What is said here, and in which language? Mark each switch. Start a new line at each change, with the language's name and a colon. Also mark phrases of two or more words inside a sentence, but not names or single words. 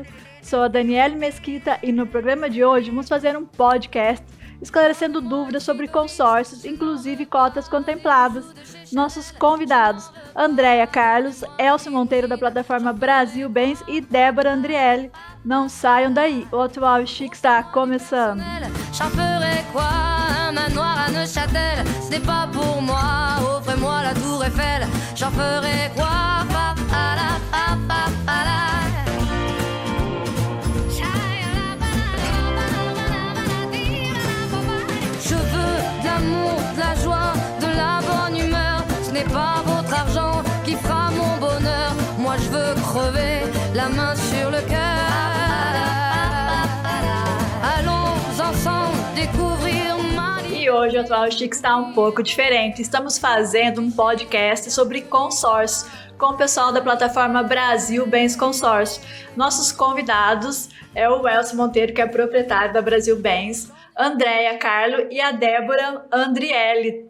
Portuguese: Sou a Daniele Mesquita e no programa de hoje vamos fazer um podcast esclarecendo dúvidas sobre consórcios, inclusive cotas contempladas. Nossos convidados, Andréia Carlos, Elcio Monteiro da plataforma Brasil Bens e Débora Andriele. Não saiam daí, o Atual Chique está começando.
French: J'en ferai quoi? Un manoir à Neuchâtel, ce n'est pas pour moi. Offrez-moi la tour Eiffel, j'en ferai quoi? Pa, pa, la, pa, pa, pa, la. Je veux de l'amour, de la joie, de la bonne humeur. Ce n'est pas votre argent qui fera mon bonheur. Moi je veux crever la main sur le cœur. Allons ensemble découvrir ma vie.
Portuguese: E hoje o Atual Chique está um pouco diferente. Estamos fazendo um podcast sobre consórcios com o pessoal da plataforma Brasil Bens Consórcio. Nossos convidados é o Elcio Monteiro, que é proprietário da Brasil Bens, Andréia Carlos e a Débora Andriele.